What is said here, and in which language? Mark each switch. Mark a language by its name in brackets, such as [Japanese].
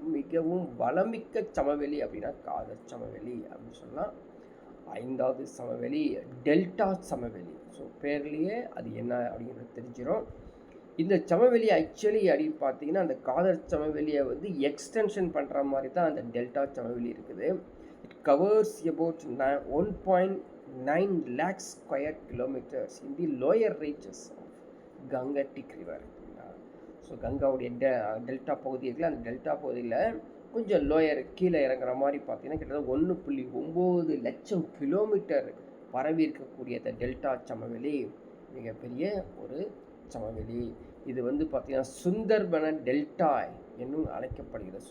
[Tamil] மிகவும் வளமிக்க சமவெளி அப்படின்னா காதர் சமவெளி அப்படின்னு சொல்லலாம். 5வது சமவெளி டெல்டா சமவெளி. ஸோ பேர்லேயே அது என்ன அப்படிங்கிறது தெரிஞ்சிடும். இந்த சமவெளி ஆக்சுவலி அப்படின்னு பார்த்தீங்கன்னா அந்த காதர் சமவெளியை வந்து எக்ஸ்டென்ஷன் பண்ணுற மாதிரி தான் அந்த டெல்டா சமவெளி இருக்குது. [English] It covers about 1.9 lakh square kilometers in the lower reaches of Gangetic River. [Tamil] So கங்காவுடைய delta பகுதி இருக்குல்ல, அந்த டெல்டா பகுதியில் கொஞ்சம் லோயர் கீழே இறங்குற மாதிரி பார்த்தீங்கன்னா கிட்டத்தட்ட 1.9 லட்சம் கிலோமீட்டர் பரவி இருக்கக்கூடிய இந்த டெல்டா சமவெளி மிகப்பெரிய ஒரு சமவெளி. இது வந்து பார்த்திங்கன்னா சுந்தர்வன டெல்டா என்னும் அழைக்கப்படுகிறது.